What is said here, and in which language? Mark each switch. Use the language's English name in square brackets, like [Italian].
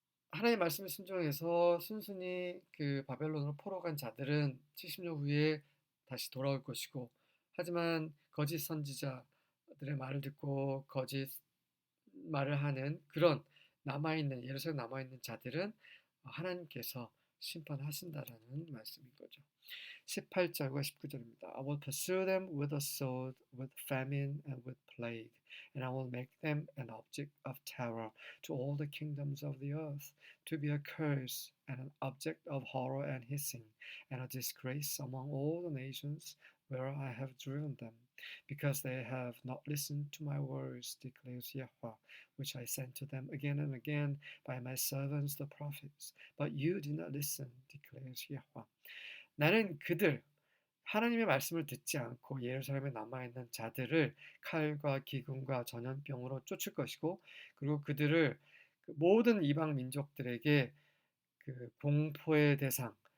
[Korean] 하나님의 말씀에 순종해서 순순히 그 바벨론으로 포로 간 자들은 70년 후에 다시 돌아올 것이고 하지만 거짓 선지자들의 말을 듣고 거짓 말을 하는 그런 예루살렘 남아있는 자들은 하나님께서 심판하신다라는 말씀인 거죠. 18절과 19절입니다. [English] I will pursue them with a sword, with famine, and with plague, and I will make them an object of terror to all the kingdoms of the earth, to be a curse and an object of horror and hissing, and a disgrace among all the nations where I have driven them, because they have not listened to my words, declares Yahweh, which I sent to them again and again by my servants the prophets. But you did not listen, declares Yahweh. [Korean] 나는 하나님의 말씀을 듣지 않고 예루살렘에 남아있는 자들을 칼과 기근과 전염병으로 쫓을 것이고 그리고 그들을 모든 이방 민족들에게 그 공포의 대상,